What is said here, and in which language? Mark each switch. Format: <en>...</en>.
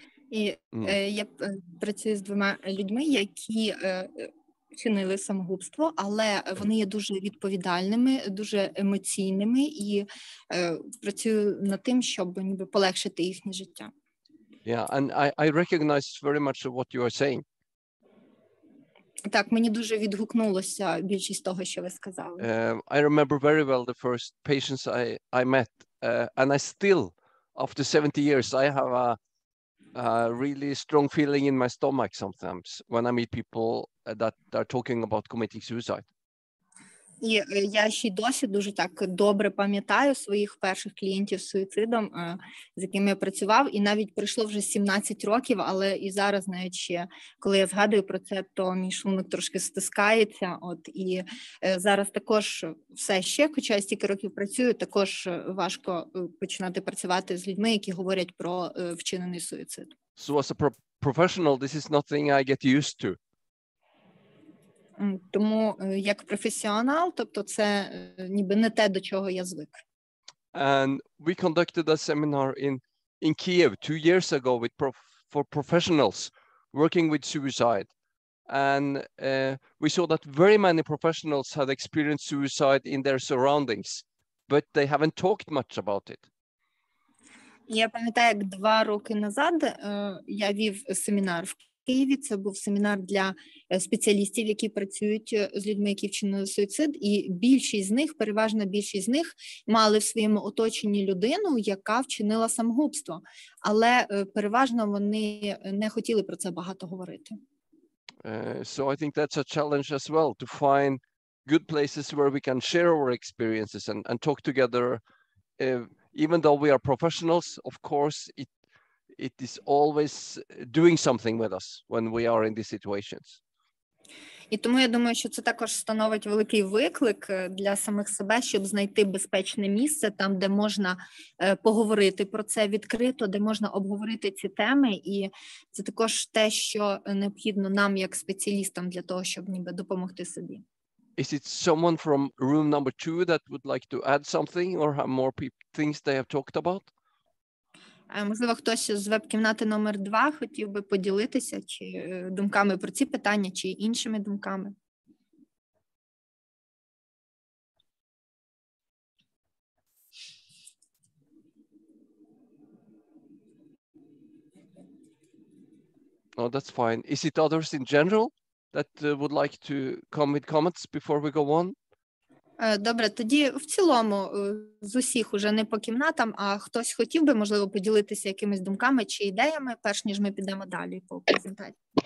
<uk>І я працюю з двома людьми, які чинили самогубство, але вони є дуже відповідальними, дуже емоційними, і працюю над тим, щоб ніби полегшити їхнє життя.</uk> <en>Yeah, and I recognize very much what you are saying.</en> <uk>Так, мені дуже відгукнулося більшість того, що ви сказали.</uk> <en>I remember very well the first patients I met, and I still, after 70 years, I have a really strong feeling in my stomach sometimes when I meet people that are talking about committing suicide.</en> <uk>І я ще й досі дуже так добре пам'ятаю своїх перших клієнтів з суїцидом, з якими я працював, і навіть пройшло вже 17 років, але і зараз навіть ще, коли я згадую про це, то мій шлунок трошки стискається, і зараз також все ще, хоча я стільки років працюю, також важко починати працювати з людьми, які говорять про вчинений суїцид.</uk> <en>So as a professional, this is nothing I get used to.</en> <uk>Тому як професіонал, тобто це ніби не те, до чого я звик.</uk> <en>And we conducted a seminar in Kiev 2 years ago for professionals working with suicide. And we saw that very many professionals had experienced suicide in their surroundings, but they haven't talked much about it.</en> <uk>Я пам'ятаю, як 2 роки назад я вів семінар в Києві. Це був семінар для спеціалістів, які працюють з людьми, які вчинили суїцид, і більшість з них, переважна більшість з них, мали в своєму оточенні людину, яка вчинила самогубство, але переважно вони не хотіли про це багато говорити.</uk> <en>So I think that's a challenge as well, to find good places where we can share our experiences and talk together. Even though we are professionals, of course, it is always doing something with us when we are in these situations.</en> <uk>І тому я думаю, що це також становить великий виклик для самих себе, щоб знайти безпечне місце, там, де можна поговорити про це відкрито, де можна обговорити ці теми, і це також те, що необхідно нам, як спеціалістам, для того, щоб ніби допомогти собі.</uk> <en>Is it someone from room number 2 that would like to add something or have more things they have talked about?</en> <uk>Можливо, хтось з веб-кімнати номер 2 хотів би поділитися чи думками про ці питання, чи іншими думками.</uk> <en>Oh, that's fine. Is it others in general that would like to come with comments before we go on?</en> <uk>Добре, тоді в цілому з усіх уже не по кімнатам, а хтось хотів би, можливо, поділитися якимись думками чи ідеями, перш ніж ми підемо далі по презентації.</uk>